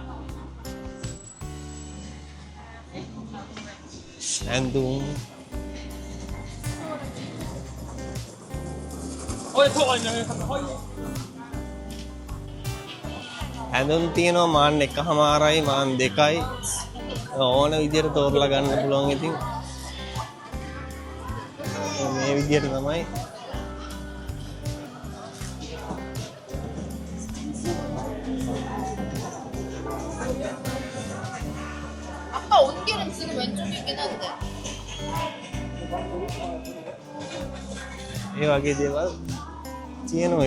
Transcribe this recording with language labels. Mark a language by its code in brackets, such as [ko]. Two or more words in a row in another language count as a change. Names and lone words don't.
[si] ඇඳුම් ඇඳුම් තියෙනවා මාන් 1.5යි මාන් 2යි ඕන විදියට තෝරලා ගන්න පුළුවන්. ඉතින් මේ විදියට තමයි [ko] 아빠 옷길은 지금 왼쪽이긴 한데. [si] ඒ වගේ දේවල් තියෙනවා.